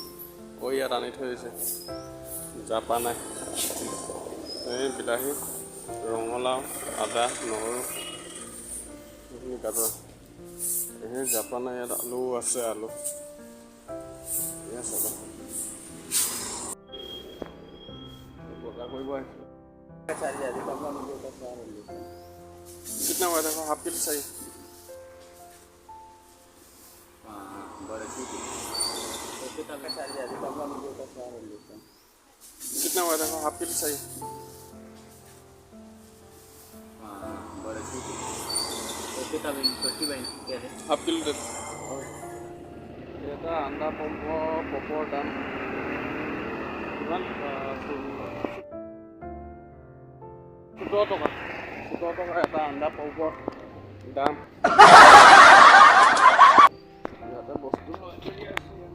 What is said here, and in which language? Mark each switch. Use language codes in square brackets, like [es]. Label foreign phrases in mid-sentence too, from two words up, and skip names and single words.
[as] ইয়াত আনি থৈ দিছে জাপা নাই, এই বিলাহী, ৰঙালাও, আদা, নহৰু কাটোৱা। এই জাপা নাই, ইয়াত আলু আছে, আলু বজাৰ কৰিব আহিছোঁ। [hi] कितना हुआ था [en] half kilo [hi] चाहिए? कितना हुआ था [en] half kilo [hi] चाहिए? [en] half kilo [hi] दे। [as] এটা আন্দা পপৰ দাম কিমান? 17 টকা। 17 টকা এটা আন্দা পপৰ দাম। ইয়াতে বস্তু লৈ মেলি আছোঁ।